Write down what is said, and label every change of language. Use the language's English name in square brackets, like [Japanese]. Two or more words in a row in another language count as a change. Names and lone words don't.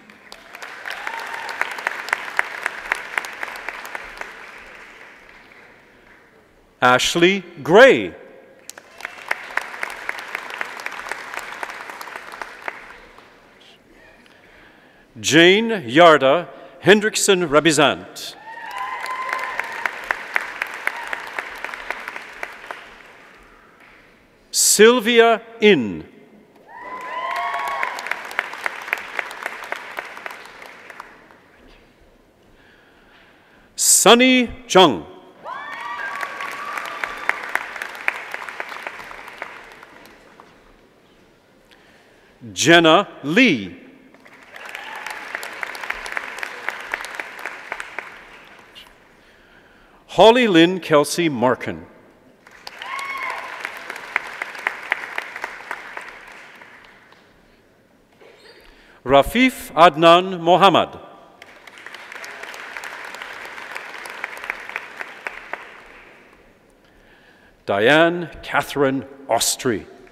[English] Ashley Gray. Jane Yarda Hendrickson Rabizant. Sylvia In. Sunny Chung. Jenna Lee. Holly Lynn Kelsey Markin. Rafif Adnan Mohammad. Diane Catherine Austri.